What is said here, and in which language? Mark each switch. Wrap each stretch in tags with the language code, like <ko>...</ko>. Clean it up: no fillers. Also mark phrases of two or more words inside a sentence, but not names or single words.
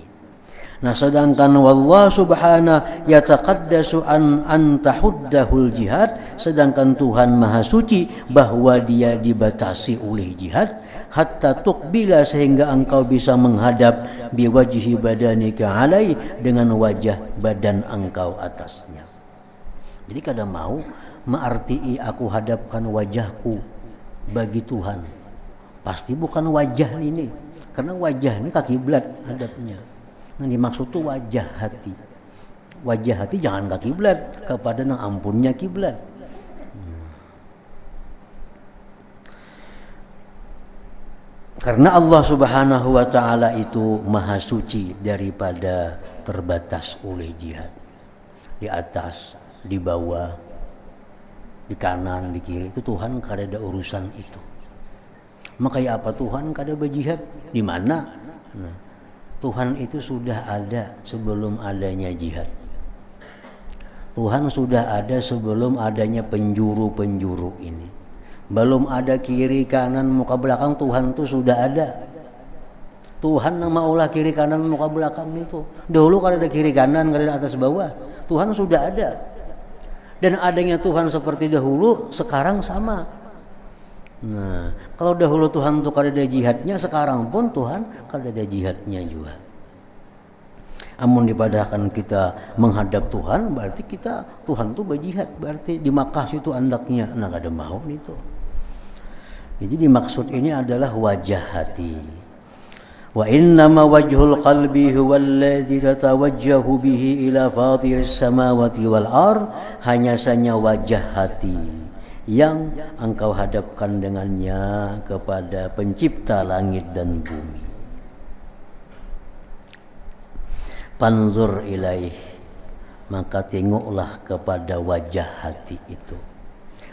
<id>Nah sedangkan</id> <ar>والله سبحانه يتقدس أن تحده الجهات,</ar> <id>sedangkan Tuhan maha suci bahwa dia dibatasi oleh jihad,</id> <ar>حتى تقبل,</ar> <id>sehingga engkau bisa menghadap</id> <ar>بوجه بدنك عليه,</ar> <id>dengan wajah badan engkau atasnya. Jadi kada mau mengarti aku hadapkan wajahku bagi Tuhan, pasti bukan wajah ini, karena wajah ini kaki kiblat hadapnya. Nah dimaksud tuh wajah hati. Wajah hati jangan ke kiblat, kepada nang ampunnya kiblat. Karena Allah</id> <ar>سبحانه وتعالى</ar> <id>itu maha suci daripada terbatas oleh jihad. Di atas, di bawah, di kanan, di kiri, itu Tuhan kada ada urusan itu. Makanya apa Tuhan kada berjihad? Di mana? Nah, Tuhan itu sudah ada sebelum adanya jihad. Tuhan sudah ada sebelum adanya penjuru-penjuru ini. Belum ada kiri kanan muka belakang, Tuhan itu sudah ada. Tuhan nama ulah kiri kanan muka belakang itu. Dahulu kada ada kiri kanan, kada ada atas bawah. Tuhan sudah ada. Dan adanya Tuhan seperti dahulu, sekarang sama. Nah, kalau dahulu Tuhan itu kada ada jihadnya, sekarang pun Tuhan kada ada jihadnya juga. Amun dipadahkan kita menghadap Tuhan, berarti kita Tuhan itu berjihad, berarti di Makkah situ andaknya, nah kada mau itu. Jadi dimaksud ini adalah wajah hati.</id> <ar>وإنما وجه القلب هو الذي تتوجه به إلى فاطر السماوات والأرض,</ar> <id>hanya saja wajah hati yang engkau hadapkan dengannya kepada pencipta langit dan bumi.</id> <ar>فانظر إليه,</ar> <id>maka tengoklah kepada wajah hati itu.</id>